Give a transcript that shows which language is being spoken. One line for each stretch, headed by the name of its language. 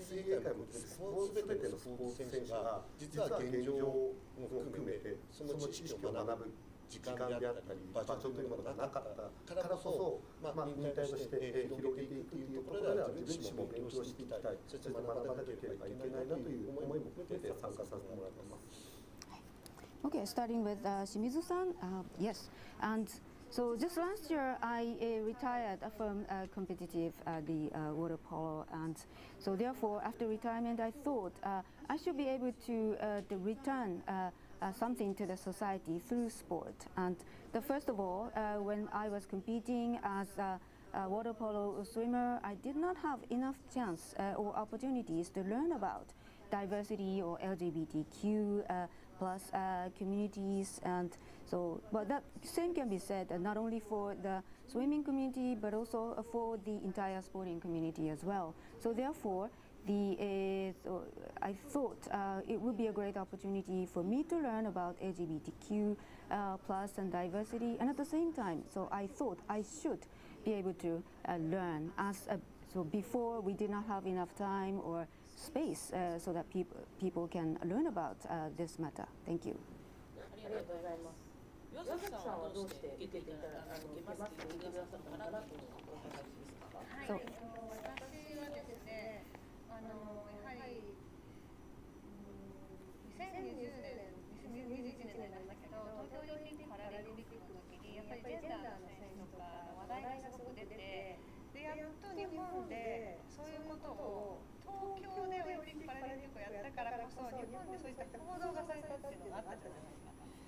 Japanese: 水泳界も全てのスポーツ選手が実は現状も含めてその知識を学ぶ時間であったり場所というものがなかったからこそ、忍耐として広げていくというところでは自分自身も勉強していきたい、そして学ばなければいけないなという思いも含めて参加させてもらっています。
English: Okay, starting with Shimizu-san. Yes, and so just last year I retired from competitive the water polo, and so therefore after retirement I thought I should be able to return something to the society through sport. And first of all, when I was competing as a water polo swimmer, I did not have enough chance or opportunities to learn about diversity or LGBTQ plus communities, and so but that same can be said not only for the swimming community but also for the entire sporting community as well. So therefore so I thought it would be a great opportunity for me to learn about LGBTQ plus and diversity, and at the same time, so I thought I should be able to learn so before we did not have enough time or space so that people can learn about this matter. Thank you.
Japanese: ありがとうございます。岩崎さんはどうして受けますって言ってくださったのかなとお伺いですか。はい。私はですね、やはり2020年、2021年になりましたけど、東京オリンピック・パラリンピックの時にやっぱりジェンダーの選手とか話題がすごく出て、でやっと日本でそういうことを東京でオリンピック・パラリンピックをやったからこそ日本でそういった報道がされたっていうのがあったじゃないですか。